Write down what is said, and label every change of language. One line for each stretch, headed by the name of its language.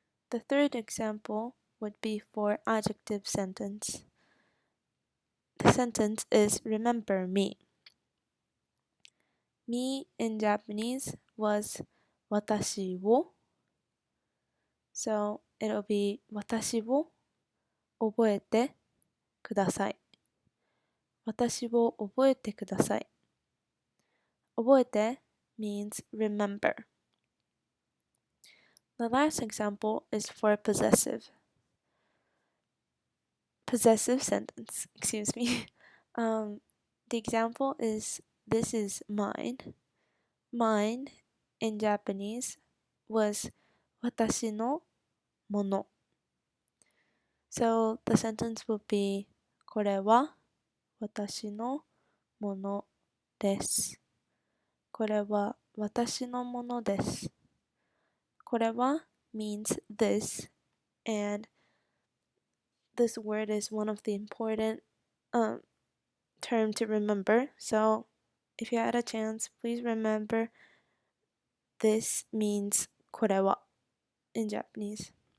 English: The third example would be for adjective sentence. The sentence is remember me. Me in Japanese was watashi wo. So it'll be
Japanese: 私を覚えてください。私を覚えてください。
English: 覚えて means remember. The last example is for possessive. Possessive sentence, excuse me. The example is this is mine. Mine in Japanese was 私のもの. So the sentence would be
Japanese: これは私のものです。これは私のものです。これは
English: means this, and this word is one of the important term to remember. So if you had a chance, please remember this means これは in Japanese.